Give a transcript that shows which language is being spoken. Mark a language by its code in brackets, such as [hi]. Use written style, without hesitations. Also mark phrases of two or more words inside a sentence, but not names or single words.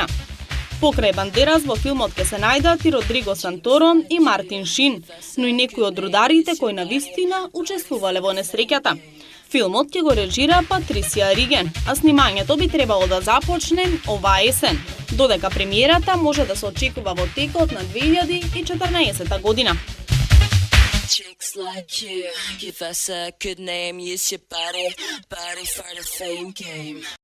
[mk] Покрај Бандерас во филмот ќе се најдат и Родриго Санторо и Мартин Шин, но и некои од рударите кои навистина учествувале во несреќата. Филмот ќе го режира Патрисија Риген, а снимањето би требало да започне оваа есен, додека премиерата може да се очекува во текот на 2014 година. [en] Chicks like you, give us a good name, use your body for the fame game.